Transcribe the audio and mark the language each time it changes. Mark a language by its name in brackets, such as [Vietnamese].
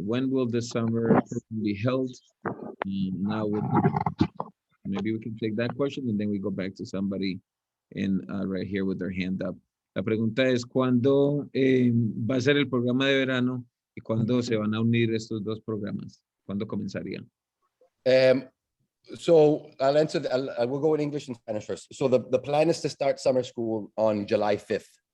[English] When will the summer be held? Now maybe we can take that question and then we go back to somebody right here with their hand up. [Spanish] La pregunta es, ¿cuándo va a ser el programa de verano y cuándo se van a unir estos dos programas? ¿Cuándo comenzarían? [English] So I'll answer, I will go in English and Spanish first. So the plan is to start summer school on July 5th.